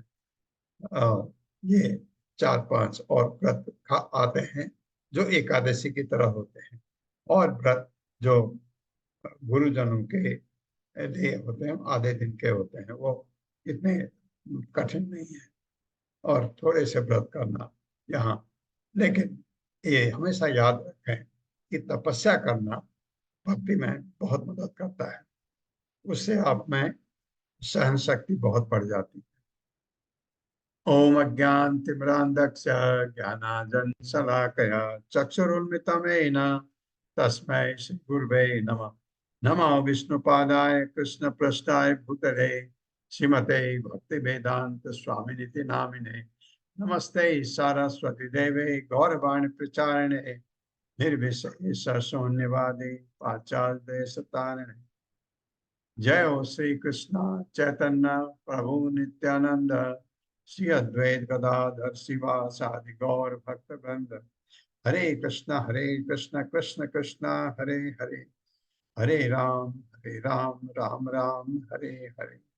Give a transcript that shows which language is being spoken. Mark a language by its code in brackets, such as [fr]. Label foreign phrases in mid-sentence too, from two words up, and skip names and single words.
[hi] ये 4-5 और व्रत आते हैं जो एकादशी की तरह होते हैं, और व्रत जो गुरुजनों के लिए होते हैं आधे दिन के होते हैं, वो इतने कठिन नहीं है और थोड़े से व्रत करना यहाँ। लेकिन ये हमेशा याद रखें कि तपस्या करना भक्ति में बहुत मदद करता है, उससे आप में सहन शक्ति बहुत बढ़ जाती है। [sa] ओम अज्ञानतिमिरान्धस्य ज्ञानाञ्जनशलाकया चक्षुरुन्मिलितं तस्मै श्रीगुरवे नमः। नमो विष्णुपादाय कृष्णपृष्ठाय भूतले श्रीमते भक्तिवेदांत स्वामिनिति नामिने। नमस्ते सरस्वती देवे गौरवाणी प्रचारिणे निर्विशेष शून्यवादी पाश्चात्य देशतारिणे। जय हो श्री कृष्ण चैतन्य प्रभु नित्यानंद श्री अद्वैत गदाधर शिवासादि गौर भक्त वृंद। हरे कृष्ण कृष्ण कृष्ण हरे हरे, हरे राम राम राम हरे हरे।